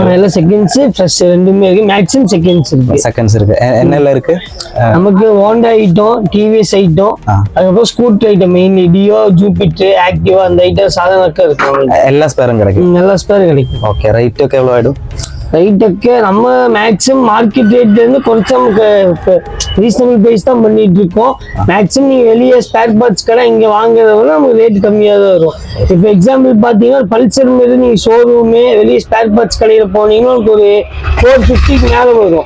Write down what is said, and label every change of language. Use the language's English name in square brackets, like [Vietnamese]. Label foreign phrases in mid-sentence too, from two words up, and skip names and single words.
[Tamil] எல்லாம் செகண்ட்ஸ் ஃப்ரெஷ் ரெண்டுமே இருக்கு. மேக்ஸிமம் செகண்ட்ஸ் இருக்கு. என்னெல்லாம் இருக்கு? நமக்கு ஹோண்டா ஐட்டம், டிவிஎஸ் ஐட்டம், அதுக்கப்புறம் ஸ்கூட்டர் ஐட்டம், மெயின்லி டியோ, ஜூபிட்டர், ஆக்டிவா அந்த ஐட்டம் சாதாரண இருக்கு. எல்லா ஸ்பேரும் கிடைக்கும். எல்லா ஸ்பேரும் கிடைக்கும். ஓகே. ரேட் ഒക്കെ എவ்வளவு ആയിടും? ரைட்டுக்கு நம்ம மேக்ஸிமம் மார்க்கெட் ரேட்ல இருந்து கொஞ்சம் நமக்கு ரீசனபிள் பிரைஸ் தான் பண்ணிட்டு இருக்கோம். மேக்ஸிமம் நீங்க வெளியே ஸ்பேர் பார்ட்ஸ் கடை இங்க வாங்குறத விட நமக்கு ரேட் கம்மியா தான் வரும். இப்போ எக்ஸாம்பிள் பாத்தீங்கன்னா பல்சர் மீது நீங்க ஷோரூமே வெளியே ஸ்பேர் பார்ட்ஸ் கடையில போனீங்கன்னா உங்களுக்கு ஒரு 450 மேல வரும்.